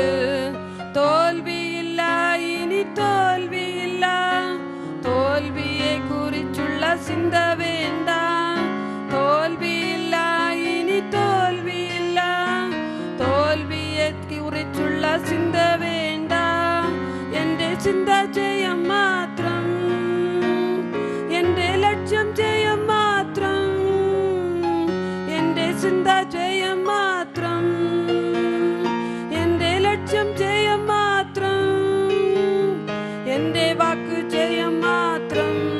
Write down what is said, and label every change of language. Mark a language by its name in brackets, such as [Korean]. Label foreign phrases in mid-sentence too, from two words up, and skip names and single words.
[Tamil] தோல்வி இல்லா, இனி தோல்வி இல்லா, தோல்வியை குறிச்சுள்ள சிந்த வேண்டாம். தோல்வி இல்லா, இனி தோல்வி இல்லா, தோல்வியை குறிச்சுள்ள சிந்த வேண்டாம். [Malayalam] எന്റെ ചിന്ത ജയം മാത്രം, എന്റെ ലക്ഷ്യം ജയം മാത്രം, എന്റെ ചിന്ത ജയം മാത്രം, എന്റെ ലക്ഷ്യം ജയം മാത്രം, എന്റെ വാക്ക് ജയം മാത്രം,